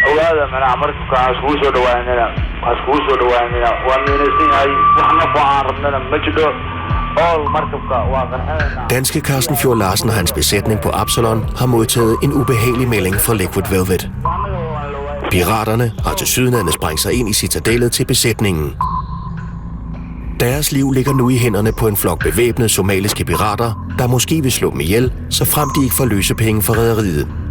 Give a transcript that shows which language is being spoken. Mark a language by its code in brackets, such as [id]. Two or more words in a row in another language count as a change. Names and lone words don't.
[so] ogaada manaa markabka aan iskugu soo dhawaanina waa miinaysan yahay wax nafo aan rabnana ma jiro ool markabka waa qarxanayna. [da] Danske Carsten Fjord Larsen og hans besætning på Absalon har modtaget en ubehagelig melding fra Liquid Velvet. Piraterne har tilsyneladende sprængt sig ind i citadellet til besætningen. Deres liv ligger nu i hænderne på en flok bevæbnede somaliske pirater, der måske vil slå dem ihjel, så frem de ikke får løsepenge for rederiet.